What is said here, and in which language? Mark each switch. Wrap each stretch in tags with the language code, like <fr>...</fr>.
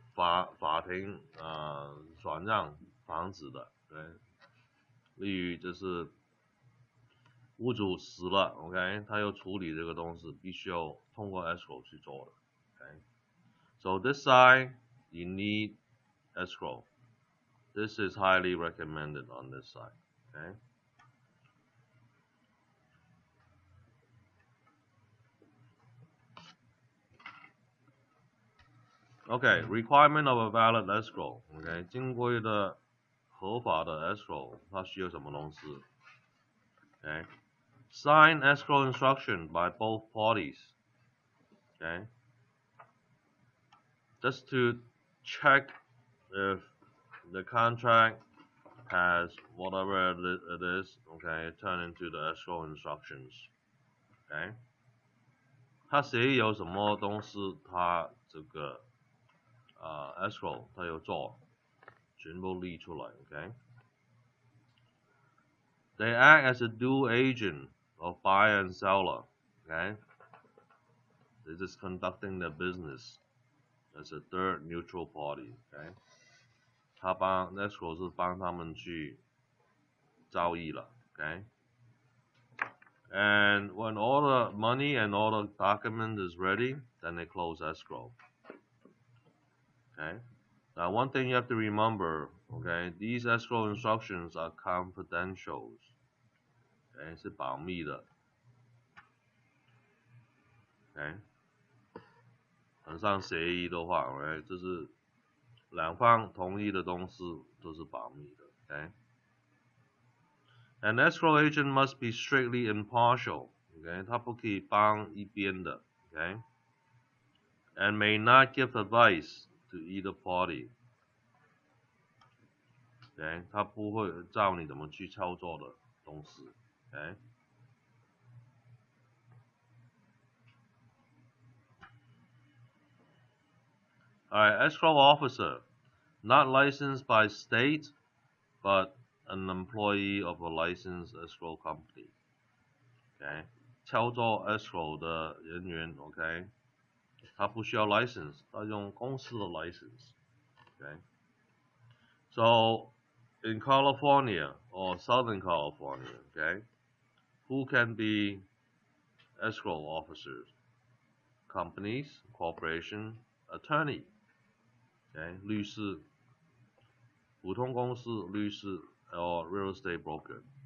<zh>法庭转让房子的，对，例如就是屋主死了 ，OK， 他要处理这个东西，必须要通过 escrow 去做的 ，OK。</zh> <en>So this side you need escrow. This is highly recommended on this side, okay. Okay, requirement of a valid escrow. OK，</en> <zh>经规的合法的 escrow， 它需要什么东西</zh> <en>？OK， sign escrow instruction by both parties. Okay, just to check if the contract has whatever it is. Okay, turn into the escrow instructions.</en> <zh>Okay， 它协议有什么东西，它这个escrow 它有做，全部列出来 ，OK。</zh> <en>They act as a dual agent of buyer and seller, okay. They're just conducting their business as a third neutral party, okay.</en> <zh>他帮 escrow 是帮他们去交易了 ，okay.</zh> <en>And when all the money and all the document is ready, then they close escrow. Okay. Now, one thing you have to remember, okay, these escrow instructions are confidential.</en> <zh>Okay, 是保密的。 Okay， 很像协议的话 ，OK， 就是两方同意的东西都是保密的。</zh> <en>Okay。 An escrow agent must be strictly impartial.</en> <zh>Okay， 他不可以帮一边的。</zh> <en>Okay， and may not give advice to either party.</en> <zh>Okay， 他不会教你怎么去操作的东西。Okay，</zh> <en>Alright, escrow officer, not licensed by state, but an employee of a licensed escrow company.</en> <zh>OK， 操作 escrow 的人员 OK， 他不需要 license， 他用公司的 license。</zh> <en>OK， so in California or Southern California, OK, who can be escrow officers? Companies, corporation, attorney, OK,</en> <zh>律师，普通公司律师</zh> <en>or real estate broker.</en>